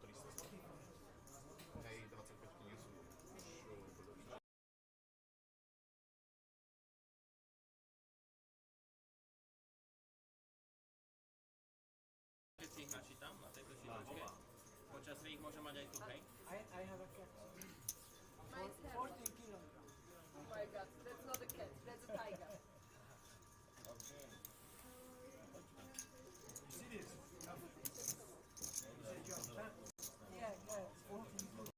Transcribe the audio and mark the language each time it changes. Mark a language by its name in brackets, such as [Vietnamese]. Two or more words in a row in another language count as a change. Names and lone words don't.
[Slovak] Hej, 25 nie sú už keď si ich načítam na tejto čítačke, počas ich môžem mať aj tu, hej? [English] I have a cat. 14 kilograms. Oh my god, that's not a cat, that's a tiger. Serious? Yeah, 14 kilograms.